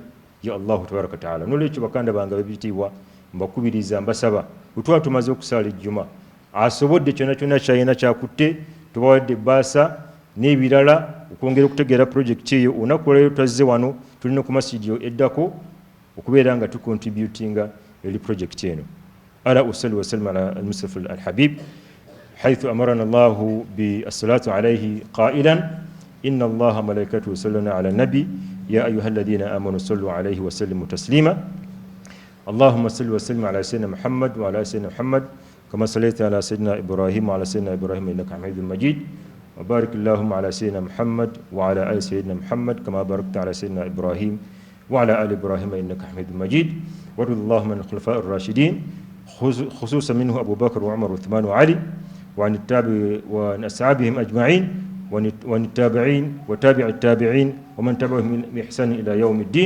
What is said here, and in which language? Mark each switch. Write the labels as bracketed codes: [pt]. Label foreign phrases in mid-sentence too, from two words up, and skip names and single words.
[ar] يا الله تبارك وتعالى. [lg] N'olwekyo bakanda bange babitiibwa, mbakubiriza, mbasaba, bwe tuba tumaze okusaala ejjuma, asobodde kyonna kyonna kyalina kyakutte, tubawadde ebbaasa n'ebirala okwongera okutegeera projekiti eyo. Olunaku olwaleero tuzze wano, tulina ku masjidi eddako okubeera nga tukontributinga eri projekiti eno. [ar] ألا أصلي وسلم على المصطفى الحبيب حيث أمرنا الله بالصلاة عليه قائلا إن الله ملائكته يصلون على النبي يا أيها الذين آمنوا صلوا عليه وسلموا تسليما اللهم صل وسلم على سيدنا محمد وعلى سيدنا محمد كما صليت على سيدنا إبراهيم وعلى سيدنا إبراهيم إنك حميد مجيد وبارك اللهم على سيدنا محمد وعلى آل سيدنا محمد كما باركت على سيدنا إبراهيم وعلى آل إبراهيم إنك حميد مجيد وارض اللهم عن الخلفاء الراشدين خصوصا منه أبو بكر وعمر وعثمان وعلي وعن أصحابهم أجمعين وعن التابعين وتابع التابعين ومن تبعهم بإحسان إلى يوم الدين.